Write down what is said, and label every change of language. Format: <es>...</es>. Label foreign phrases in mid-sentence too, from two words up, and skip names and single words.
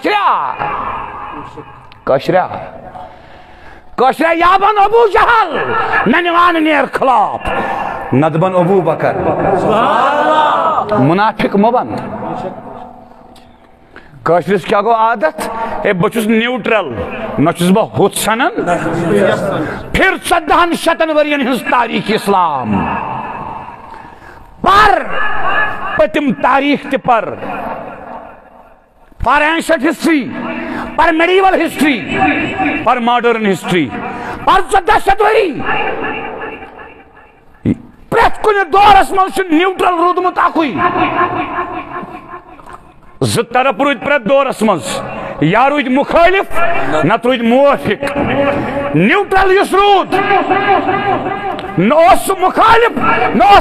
<ks>کٲشریا یا بن ابو جہل مےٚ نِوان نیر خلاف نتہٕ بن ابو بکر منافق مہ بن کٲشرِس کیٛاہ گوٚو</ks> <ur>عادت ہے</ur> <ks>بہٕ چھُس نیوٹرل نہ چھُس بہٕ ہُتھ سنان پھر 1400 ؤرین ہٕنٛز تاریٖخ اسلام پر پٔتِم تاریٖخ تہِ پر</ks> <en>ancient history</en> <ks>پر</ks> <en>medieval history</en> <ks>پر</ks> <en>modern history</en> <ks>پر 1400 ؤری پرٛٮ۪تھ کُنہِ دورس منٛز چھُ نیوٹرل روٗدمُت اکُے زٕ طرف روٗدۍ پرٛٮ۪تھ دورس منٛز یا روٗدۍ مُخٲلِف نتہٕ روٗدۍ موافق نیوٹرل یُس روٗد نہ اوس سُہ مُخٲلِف نہ اوس</ks>